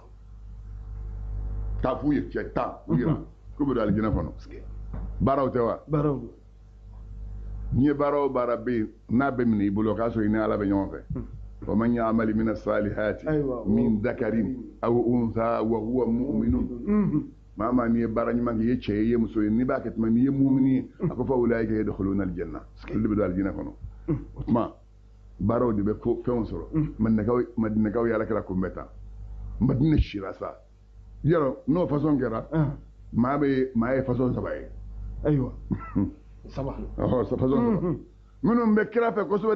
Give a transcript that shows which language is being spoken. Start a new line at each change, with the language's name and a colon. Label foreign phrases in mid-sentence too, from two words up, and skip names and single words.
Bambara: k'a f'u ye cɛ tan u yira k'u bɛ don alijinɛ kɔnɔ baaraw tɛ wa baaraw n'i ye baara o baara bɛ yen n'a bɛ minɛ i bolo k'a sɔrɔ i ni ala bɛ ɲɔgɔn fɛ
Arabic: ومن يعمل من الصالحات من ذكر أو أنثى وهو مؤمن
Bambara: maa maa n'i ye baara ɲuman kɛ i ye cɛ ye i ye muso ye n'i b'a kɛ tuma n'i ye mumini ye a ko
Arabic: فأولئك يدخلون الجنة
Bambara: olu de bɛ don alijinɛ kɔnɔ o tuma baaraw de bɛ fɛnw sɔrɔ madinakaw ye alakira kunbɛ tan madina sira sa yɔrɔ n'o fasɔn kɛra maa ye fasɔn saba ye ayiwa saba fasɔn saba minnu bɛ kira fɛ kosɛbɛ